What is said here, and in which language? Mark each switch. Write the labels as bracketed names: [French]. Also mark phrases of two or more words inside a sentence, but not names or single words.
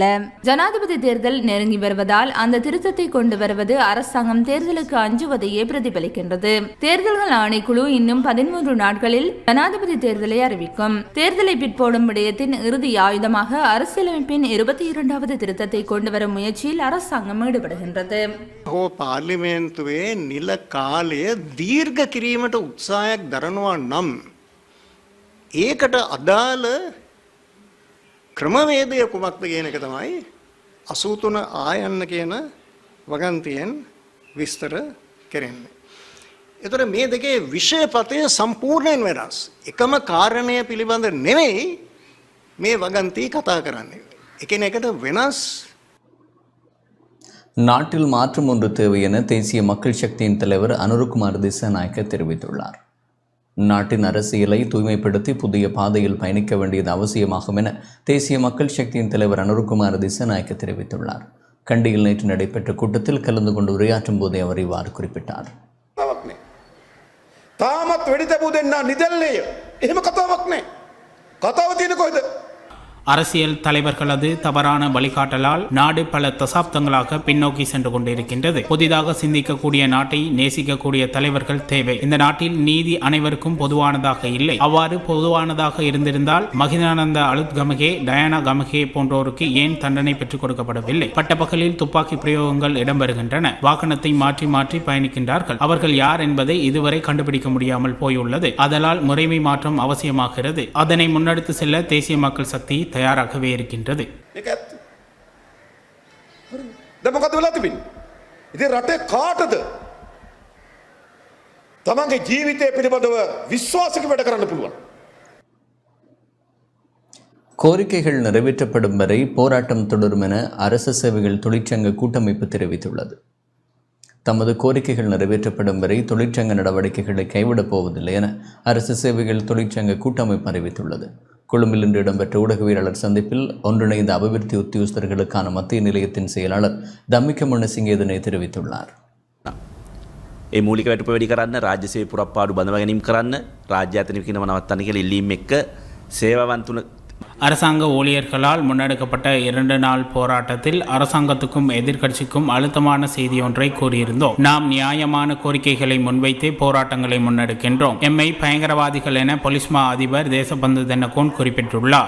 [Tamil] ஜனாதிபதி தேர்தல் நெருங்கி வருவதால் அந்த திருத்தத்தை கொண்டு வருவது அரசாங்கம் தேர்தலுக்கு அஞ்சுவதையே பிரதிபலிக்கின்றது. தேர்தல்கள் ஆணைக்குழு இன்னும் 13 நாட்களில் ஜனாதிபதி தேர்தலை அறிவிக்கும். தேர்தலை பிற்போடும் விடயத்தின் இறுதி ஆயுதமாக அரசியலமைப்பின் 22வது திருத்தத்தை கொண்டு வரும் முயற்சியில் அரசாங்கம் ஈடுபடுகின்றது. [Sinhala] පාර්ලිමේන්තුවේ නිල කාලය දීර්ඝ කිරීමට උත්සාහයක් දරනවා නම් ඒකට අදාළ ක්‍රමවේදය කුමක්ද කියන එක තමයි 83 ආයන්න කියන වගන්තියෙන් විස්තර කෙරෙන්නේ. එතකොට මේ දෙකේ විෂයපතය සම්පූර්ණයෙන් වෙනස්. එකම කාරණය පිළිබඳ නෙවෙයි මේ වගන්ති කතා කරන්නේ. එකිනෙකට වෙනස්. [Tamil] நாட்டில் மாற்றம் ஒன்று தேவை என தேசிய மக்கள் சக்தியின் தலைவர் அனுருகுமார் திசாநாயக்க தெரிவித்துள்ளார். நாட்டின் அரசியலை தூய்மைப்படுத்தி புதிய பாதையில் பயணிக்க வேண்டியது அவசியமாகும் என தேசிய மக்கள் சக்தியின் தலைவர் அனுருகுமார் திசாநாயக்க தெரிவித்துள்ளார். கண்டியில் நேற்று நடைபெற்ற கூட்டத்தில் கலந்து கொண்டு உரையாற்றும் போதே அவர் இவ்வாறு குறிப்பிட்டார். [Sinhala] තාමත් වෙඩි තැබූ දෙන්නා නිදැල්ලේය. එහෙම කතාවක් නෑ. කතාව තියෙන කොහෙද? [Tamil] அரசியல் தலைவர்களது தவறான வழிகாட்டலால் நாடு பல தசாப்தங்களாக பின்னோக்கி சென்று கொண்டிருக்கின்றது. புதிதாக சிந்திக்கக்கூடிய நாட்டை நேசிக்கக்கூடிய தலைவர்கள் தேவை. இந்த நாட்டில் நீதி அனைவருக்கும் பொதுவானதாக இல்லை. அவ்வாறு பொதுவானதாக இருந்திருந்தால் மகிதானந்த அலுத் கமகே, டயானா கமகே போன்றோருக்கு ஏன் தண்டனை பெற்றுக் கொடுக்கப்படவில்லை? பட்டப்பகலில் துப்பாக்கி பிரயோகங்கள் இடம்பெறுகின்றன. வாகனத்தை மாற்றி மாற்றி பயணிக்கின்றார்கள். அவர்கள் யார் என்பதை இதுவரை கண்டுபிடிக்க முடியாமல் போயுள்ளது. அதனால் முறைமை மாற்றம் அவசியமாகிறது. அதனை முன்னெடுத்து செல்ல தேசிய மக்கள் சக்தி தயாராகவே இருக்கின்றது. [Sinhala] මොකද වෙලා තිබෙන්නේ? ඉතින් රටේ කාටද තමන්ගේ ජීවිතය පිළිබඳව විශ්වාසක වැඩ කරන්න පුළුවන්? [Tamil] கோரிக்கைகள் நிறைவேற்றப்படும் வரை போராட்டம் தொடரும் என அரசு சேவைகள் தொழிற்சங்க கூட்டமைப்பு தெரிவித்துள்ளது. தமது கோரிக்கைகள் நிறைவேற்றப்படும் வரை தொழிற்சங்க நடவடிக்கைகளை கைவிடப் போவதில்லை என அரசு சேவைகள் தொழிற்சங்க கூட்டமைப்பு அறிவித்துள்ளது. கொழும்பில் இன்று இடம்பெற்ற ஊடகவியலாளர் சந்திப்பில் ஒன்றிணைந்த அபிவிருத்தி உத்தியோகஸ்தர்களுக்கான மத்திய நிலையத்தின் செயலாளர் தம்மிக்க முன்னசிங்க இதனை தெரிவித்துள்ளார். [Sinhala] ඒ මූලික වැටුප වැඩි කරන්න, රාජ්‍ය සේවය පුරප්පාඩු බඳව ගැනීම කරන්න, රාජ්‍ය ආයතන විකිණීම නවත්තන්න කියලා ඉල්ලීම් එක්ක සේවාවන්තුන [Tamil] அரசாங்க ஊழியர்களால் முன்னெடுக்கப்பட்ட 2 நாள் போராட்டத்தில் அரசாங்கத்துக்கும் எதிர்க்கட்சிக்கும் அழுத்தமான செய்தி ஒன்றை கூறியிருந்தோம். நாம் நியாயமான கோரிக்கைகளை முன்வைத்து போராட்டங்களை முன்னெடுக்கின்றோம். எம்மை பயங்கரவாதிகள் என பொலிஸ்மா அதிபர் தேசபந்து தென்னகோன் குறிப்பிட்டுள்ளார்.